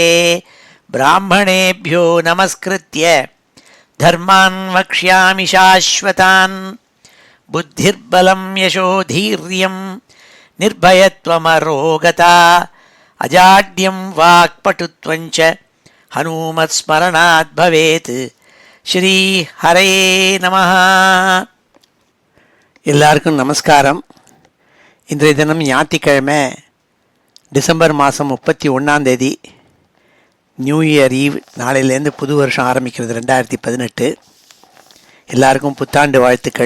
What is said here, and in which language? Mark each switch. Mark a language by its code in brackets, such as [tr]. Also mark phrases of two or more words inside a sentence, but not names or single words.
[sa] ब्राह्मणेभ्यो नमस्कृत्य धर्मान् वक्ष्यामि शाश्वतान्। बुद्धिर्बलं यशोधीर्यं निर्भयत्वमरोगता अजाड्यं वाक्पटुत्वञ्च हनुमत्स्मरणात् भवेत्। श्री हरे नमः. [ta] எல்லாருக்கும் நமஸ்காரம். இன்றைய தினம் ஞாயிற்றுக்கிழமை டிசம்பர் மாதம் 31 [en] New Year Eve. [ta] நாளையிலேருந்து புது வருஷம் ஆரம்பிக்கிறது 2018. எல்லாருக்கும் புத்தாண்டு வாழ்த்துக்கள்.